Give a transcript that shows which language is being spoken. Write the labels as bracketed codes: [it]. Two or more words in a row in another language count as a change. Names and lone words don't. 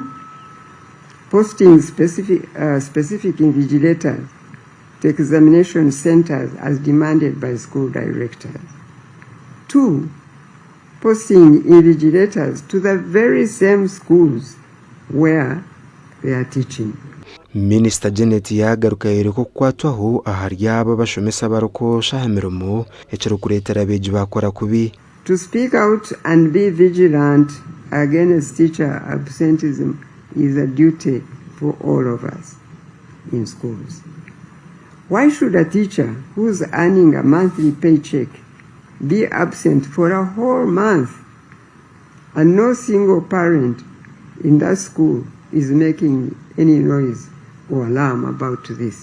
[en] Posting specific invigilators to examination centers as demanded by school directors. 2. Posting invigilators to the very same schools where they are teaching. [nyn] Minister Janet yagaruka yereko kukwatwaho ahari aba bashomesa barokosha emirimo ekirikureetera abeegi bakora kubi. [en] To speak out and be vigilant against teacher absenteeism is a duty for all of us in schools. Why should a teacher who's earning a monthly paycheck be absent for a whole month and no single parent in that school is making any noise or alarm about this?